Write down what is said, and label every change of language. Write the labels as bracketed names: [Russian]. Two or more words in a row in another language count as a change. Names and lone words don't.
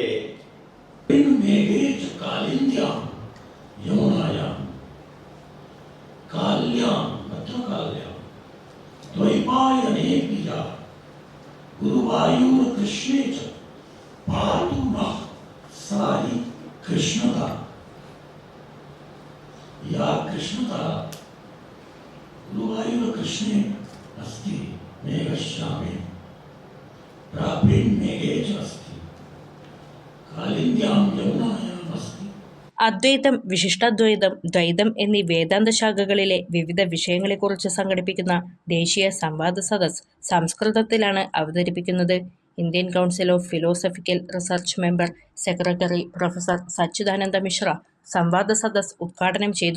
[Sanskrit] मेघे च कालिन्द्यां यमुनायां काल्यां भद्रकाल्यां द्वैपायने पिया गुरुवायूरकृष्णे च पातु नः सारी कृष्णता. या कृष्णता गुरुवायूरकृष्णे अस्ति मेघश्यामे प्राप्येन् मेघे च अस्ति कालिन्द्यां यमुनायाम् अस्ति. [Malayalam] അദ്വൈതം, വിശിഷ്ടാദ്വൈതം, ദ്വൈതം എന്നീ വേദാന്ത ശാഖകളിലെ വിവിധ വിഷയങ്ങളെക്കുറിച്ച് സംഘടിപ്പിക്കുന്ന ദേശീയ സംവാദ സദസ് സംസ്കൃതത്തിലാണ് അവതരിപ്പിക്കുന്നത്. ഇന്ത്യൻ കൗൺസിൽ ഓഫ് ഫിലോസഫിക്കൽ റിസർച്ച് [English] member secretary [Malayalam] പ്രൊഫസർ സച്ചിദാനന്ദ മിശ്ര സംവാദ സദസ് ഉദ്ഘാടനം ചെയ്തു.